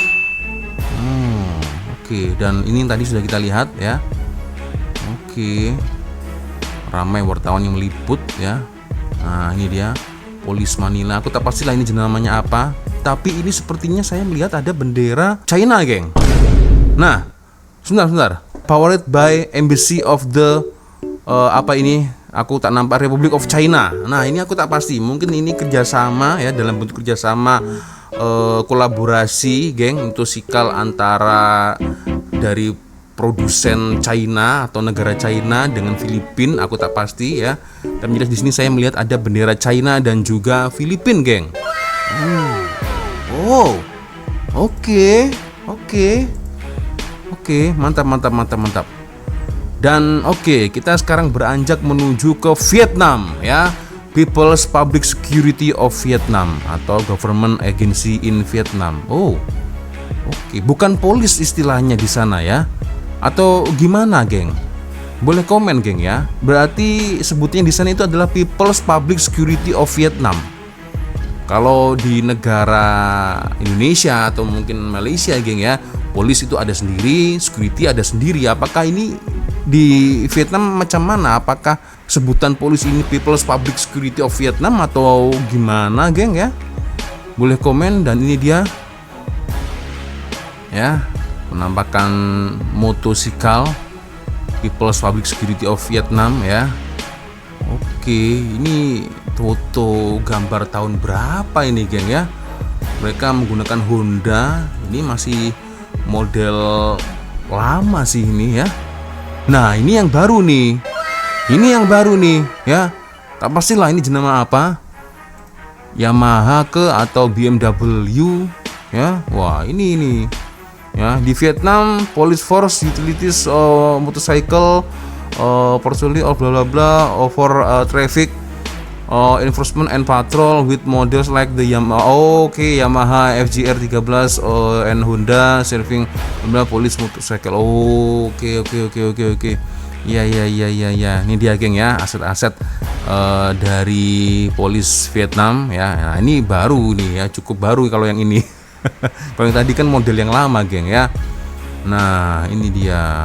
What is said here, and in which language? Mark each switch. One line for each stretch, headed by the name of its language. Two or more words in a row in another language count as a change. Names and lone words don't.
Indonesian: Oke, dan ini tadi sudah kita lihat ya. Oke. Ramai wartawan yang meliput ya. Nah, ini dia Polis Manila. Aku tak pastilah ini namanya apa, tapi ini sepertinya saya melihat ada bendera China, geng. Nah, sebentar.
English: Powered by Embassy of the
Indonesian: apa ini? Aku tak nampak,
English: Republic of China.
Indonesian: Nah, ini aku tak pasti. Mungkin ini kerjasama ya, dalam bentuk kerjasama kolaborasi, geng, motosikal antara dari produsen China atau negara China dengan Filipina. Aku tak pasti ya. Tapi jelas di sini saya melihat ada bendera China dan juga Filipina, geng. Oke, mantap. Dan kita sekarang beranjak menuju ke Vietnam ya.
English: People's Public Security of Vietnam
Indonesian: atau
English: Government Agency in Vietnam.
Indonesian: Bukan polis istilahnya di sana ya. Atau gimana, geng? Boleh komen, geng ya. Berarti sebutnya di sana itu adalah
English: People's Public Security of Vietnam.
Indonesian: Kalau di negara Indonesia atau mungkin Malaysia, geng ya, polis itu ada sendiri, security ada sendiri. Apakah ini di Vietnam macam mana? Apakah sebutan polis ini
English: People's Public Security of Vietnam
Indonesian: atau gimana, geng ya? Boleh komen. Dan ini dia ya, penampakan motosikal
English: People's Public Security of Vietnam
Indonesian: ya. Ini foto gambar tahun berapa ini, geng ya? Mereka menggunakan Honda. Ini masih model lama sih ini ya. Nah, ini yang baru nih. Ini yang baru nih ya. Tak pastilah ini jenama apa. Yamaha atau BMW ya. Wah, ini ya, di Vietnam
English: Police Force Utilities Motorcycle Patrolling bla bla bla for traffic enforcement and patrol with models like the Yamaha FGR 13 and Honda serving police motorcycle.
Indonesian: Oke. Ya. Ini dia geng ya, aset-aset dari polis Vietnam ya. Nah, ini baru nih ya, cukup baru kalau yang ini. Kalau yang tadi kan model yang lama geng ya. Nah, ini dia.